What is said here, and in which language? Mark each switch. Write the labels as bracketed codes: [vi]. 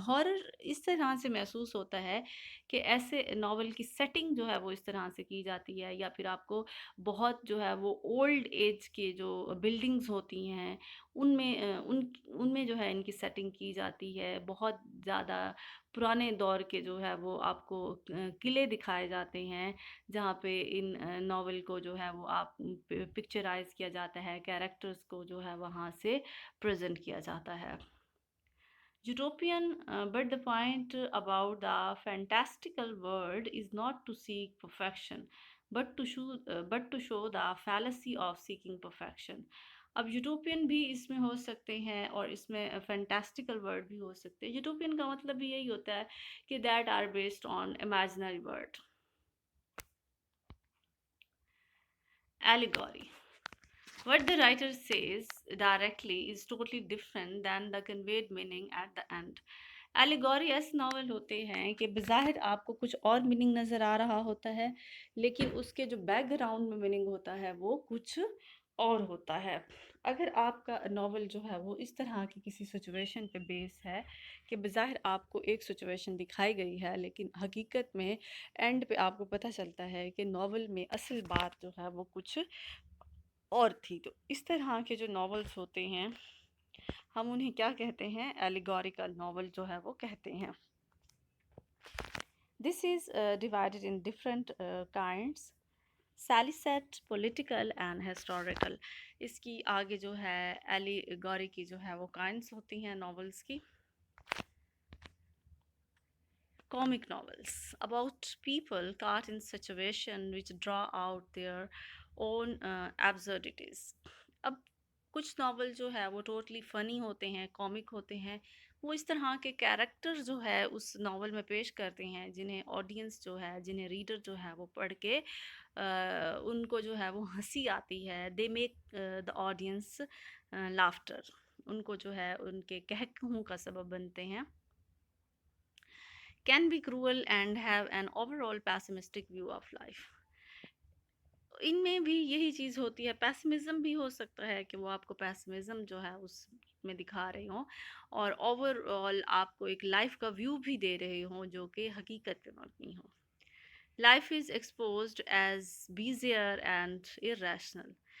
[ur] Horror اس طرح سے محسوس ہوتا ہے کہ ایسے ناول کی سیٹنگ جو ہے وہ اس طرح سے کی جاتی ہے، یا پھر آپ کو بہت جو ہے وہ اولڈ ایج کے جو بلڈنگز ہوتی ہیں ان میں جو ہے ان کی سیٹنگ کی جاتی ہے. بہت زیادہ پرانے دور کے جو ہے وہ آپ کو قلعے دکھائے جاتے ہیں، جہاں پہ ان ناول کو جو ہے وہ آپ پکچرائز کیا جاتا ہے، کیریکٹرز کو جو ہے وہاں سے پریزنٹ کیا جاتا ہے. [en] Utopian, but the point about the fantastical world is not to seek perfection, but to show the fallacy of seeking perfection. [ur] اب یوٹوپین بھی اس میں ہو سکتے ہیں اور اس میں فینٹاسٹیکل ورڈ بھی ہو سکتے ہیں. یوٹوپین کا مطلب بھی یہی ہوتا ہے کہ [en] That are based on imaginary world. Allegory. What the writer says directly is totally different than the conveyed meaning at the end. [ur] ایلیگوری ایسے ناول ہوتے ہیں کہ بظاہر آپ کو کچھ اور میننگ نظر آ رہا ہوتا ہے، لیکن اس کے جو بیک گراؤنڈ میں میننگ ہوتا ہے وہ کچھ اور ہوتا ہے. اگر آپ کا ناول جو ہے وہ اس طرح کی کسی سچویشن پہ بیس ہے کہ بظاہر آپ کو ایک سچویشن دکھائی گئی ہے، لیکن حقیقت میں اینڈ پہ آپ کو پتہ چلتا ہے کہ ناول میں اصل بات جو ہے وہ کچھ اور تھی، تو اس طرح کے جو ناولز ہوتے ہیں ہم انہیں کیا کہتے ہیں، ایلیگوریکل ناول جو ہے وہ کہتے ہیں. [en] This is divided in different kinds, سیلیسیٹ، political and historical. [ur] اس کی آگے جو ہے ایلیگوری کی جو ہے وہ کائنڈس ہوتی ہیں ناولس کی. [en] Comic novels about people caught in situation which draw out their own absurdities. [ur] اب کچھ ناول جو ہے وہ ٹوٹلی فنی ہوتے ہیں، کامک ہوتے ہیں. وہ اس طرح کے کیریکٹر جو ہے اس ناول میں پیش کرتے ہیں جنہیں آڈینس جو ہے، جنہیں ریڈر جو ہے وہ پڑھ کے ان کو جو ہے وہ ہنسی آتی ہے. [en] They make the audience laughter. [ur] ان کو جو ہے ان کے قہقہوں کا سبب بنتے ہیں. [en] Can be cruel and have an overall pessimistic view of life. [ur] ان میں بھی یہی چیز ہوتی ہے، پیسمزم بھی ہو سکتا ہے کہ وہ آپ کو پیسمزم جو ہے اس میں دکھا رہے ہوں، اور اوور آل آپ کو ایک لائف کا ویو بھی دے رہے ہوں جو کہ حقیقت پہ مبنی ہو. [en] Life is exposed as bizarre and irrational.